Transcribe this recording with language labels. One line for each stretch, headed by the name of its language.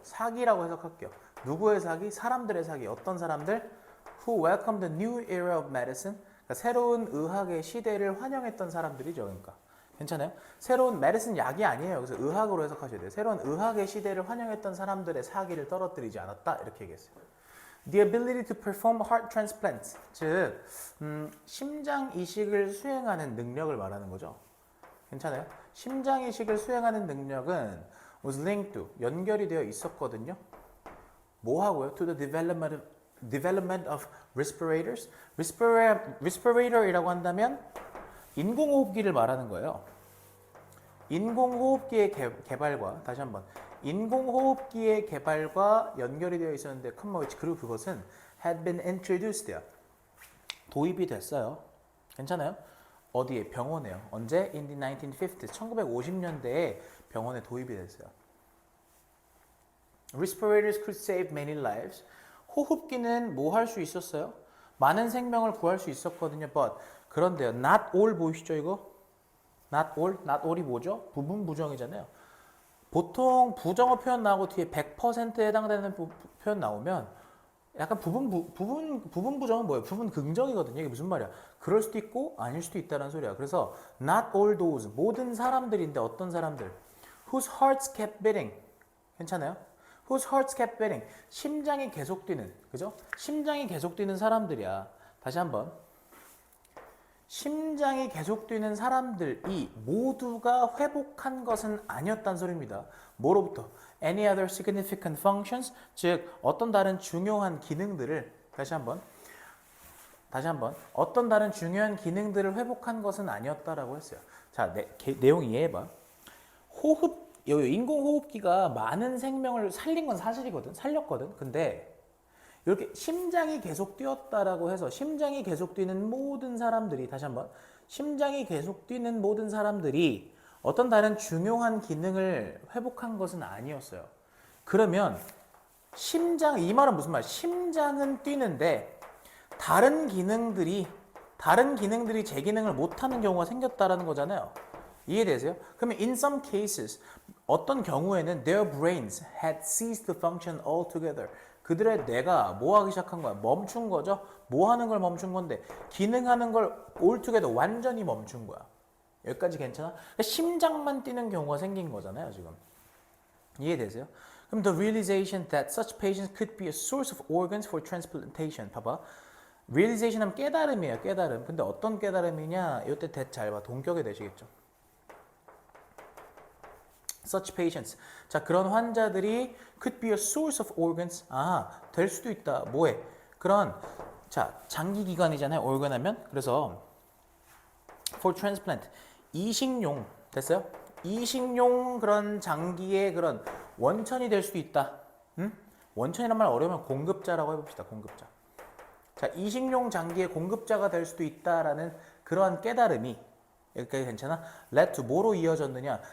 Korean: 사기라고 해석할게요. 누구의 사기? 사람들의 사기. 어떤 사람들?
English: Who welcomed the new era of medicine.
Korean: 그러니까 새로운 의학의 시대를 환영했던 사람들이죠. 그러니까 괜찮아요? 새로운 medicine 약이 아니에요. 그래서 의학으로 해석하셔야 돼요. 새로운 의학의 시대를 환영했던 사람들의 사기를 떨어뜨리지 않았다. 이렇게 얘기했어요.
English: The ability to perform heart transplants.
Korean: 즉, 심장 이식을 수행하는 능력을 말하는 거죠. 괜찮아요? 심장 이식을 수행하는 능력은
English: was linked to,
Korean: 연결이 되어 있었거든요. 뭐 하고요?
English: To the development of respirators.
Korean: respirator이라고 한다면 인공호흡기를 말하는 거예요. 인공호흡기의 개발과, 다시 한번, 인공호흡기의 개발과 연결이 되어 있었는데 컴마 which, 그리고 그것은
English: had been introduced,
Korean: 도입이 됐어요. 괜찮아요? 어디에? 병원에요. 언제?
English: In the 1950s,
Korean: 1950년대에 병원에 도입이 됐어요.
English: Respirators could save many lives.
Korean: 호흡기는 뭐 할 수 있었어요? 많은 생명을 구할 수 있었거든요. But 그런데요,
English: not all
Korean: 보이시죠 이거?
English: Not all?
Korean: Not all이 뭐죠? 부분 부정이잖아요. 보통 부정어 표현 나오고 뒤에 100%에 해당되는 표현 나오면 약간 부분 부정은 뭐예요? 부분 긍정이거든요. 이게 무슨 말이야? 그럴 수도 있고 아닐 수도 있다는 소리야. 그래서
English: not all those,
Korean: 모든 사람들인데 어떤 사람들?
English: Whose hearts kept beating.
Korean: 괜찮아요?
English: Whose hearts kept beating.
Korean: 심장이 계속 뛰는, 그죠? 심장이 계속 뛰는 사람들이야. 다시 한번. 심장이 계속 뛰는 사람들이 모두가 회복한 것은 아니었단 소리입니다. 뭐로부터?
English: Any other significant functions?
Korean: 즉, 어떤 다른 중요한 기능들을, 다시 한번, 어떤 다른 중요한 기능들을 회복한 것은 아니었다라고 했어요. 자, 내용 이해해봐. 인공호흡기가 많은 생명을 살린 건 사실이거든. 살렸거든. 근데 이렇게 심장이 계속 뛰었다라고 해서 심장이 계속 뛰는 모든 사람들이, 다시 한번, 심장이 계속 뛰는 모든 사람들이 어떤 다른 중요한 기능을 회복한 것은 아니었어요. 그러면 이 말은 무슨 말? 심장은 뛰는데 다른 기능들이 제 기능을 못하는 경우가 생겼다라는 거잖아요. 이해되세요?
English: 그러면 in some cases,
Korean: 어떤 경우에는
English: their brains had ceased to function altogether.
Korean: 그들의 뇌가 뭐 하기 시작한 거야? 멈춘 거죠? 뭐 하는 걸 멈춘 건데? 기능하는 걸 altogether, 완전히 멈춘 거야. 여기까지 괜찮아? 그러니까 심장만 뛰는 경우가 생긴 거잖아요, 지금. 이해되세요? 그럼
English: the realization that such patients could be a source of organs for transplantation.
Korean: 봐봐. realization 하면 깨달음이에요, 깨달음. 근데 어떤 깨달음이냐? 이때 잘 봐. 동격이 되시겠죠?
English: Such patients.
Korean: 자, 그런 환자들이
English: could be a source of organs.
Korean: 될 수도 있다. 뭐해? 자, 장기 기관이잖아요. organ 하면. 그래서
English: for transplant.
Korean: 이식용. 됐어요? 이식용 그런 장기의 그런 원천이 될 수도 있다. 응? 원천이란 말 어려우면 공급자라고 해봅시다. 공급자. 자, 이식용 장기의 공급자가 될 수도 있다라는 그러한 깨달음이, 여기까지 괜찮아?
English: led to
Korean: 뭐로 이어졌느냐?